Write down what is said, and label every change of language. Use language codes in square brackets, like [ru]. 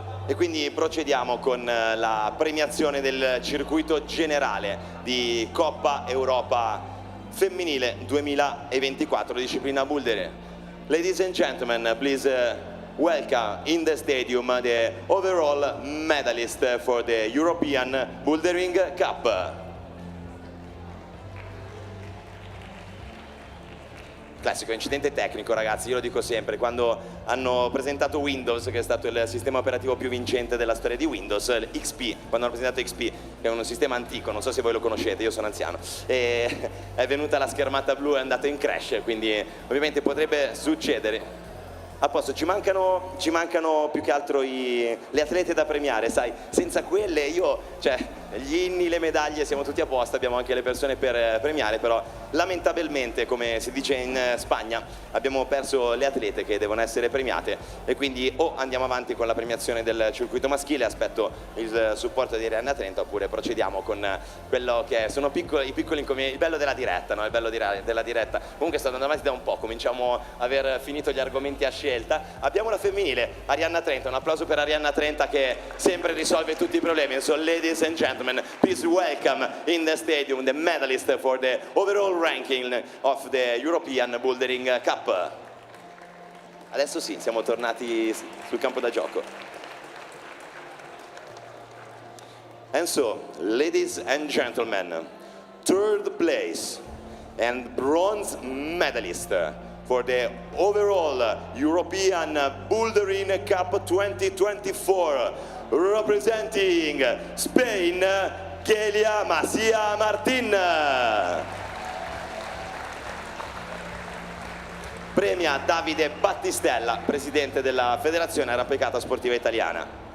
[it] E quindi procediamo con la premiazione del circuito generale di Coppa Europa Femminile 2024, disciplina bouldering. [en] Ladies and gentlemen, please welcome in the stadium the overall medalist for the European Bouldering Cup. [it] Classico incidente tecnico, ragazzi, io lo dico sempre, quando hanno presentato Windows, che è stato il sistema operativo più vincente della storia di Windows, XP, quando hanno presentato XP, che è un sistema antico, non so se voi lo conoscete, io sono anziano, e è venuta la schermata blu e è andato in crash, quindi ovviamente potrebbe succedere. A posto, ci mancano più che altro le atlete da premiare, sai, senza quelle gli inni, le medaglie, siamo tutti a posto, abbiamo anche le persone per premiare, però lamentabilmente, come si dice in Spagna, abbiamo perso le atlete che devono essere premiate e quindi o andiamo avanti con la premiazione del circuito maschile, aspetto il supporto di Arianna Trenta, oppure procediamo con quello che sono i piccoli inconvenienti, il bello della diretta, no? Il bello della diretta. Comunque sto andando avanti da un po', cominciamo a aver finito gli argomenti a scelta. Abbiamo la femminile, Arianna Trenta, un applauso per Arianna Trenta che sempre risolve tutti i problemi. [en] So ladies and gentlemen, please welcome in the stadium the medalist for the overall ranking of the European Bouldering Cup. [it] Adesso sì, siamo tornati sul campo da gioco. [en] And so, ladies and gentlemen, third place and bronze medalist for the overall European Bouldering Cup 2024, representing Spain, Kelia Masia Martin. [it] Premia Davide Battistella, presidente della Federazione Arrampicata Sportiva Italiana.